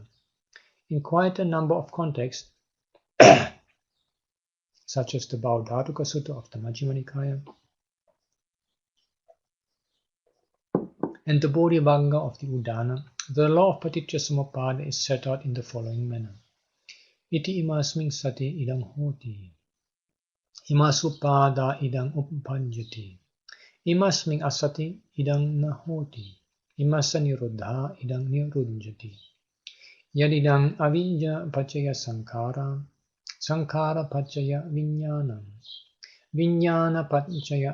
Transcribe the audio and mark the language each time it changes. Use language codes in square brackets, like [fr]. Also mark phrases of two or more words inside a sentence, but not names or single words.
[en] In quite a number of contexts, such as the Bauddhatuka Sutta of the Majjhima Nikaya and the Bodhivagga of the Udana, the law of [pi] paticca samuppada [en] is set out in the following manner. [pi] Iti imasming sati idang hoti, imasupada idang uppajjati, imasming asati idang nahoti, imasa niruddha idang niruddhati. Yadidang avijja paccaya sankhara, sankhara paccaya viññānam, viññāna paccaya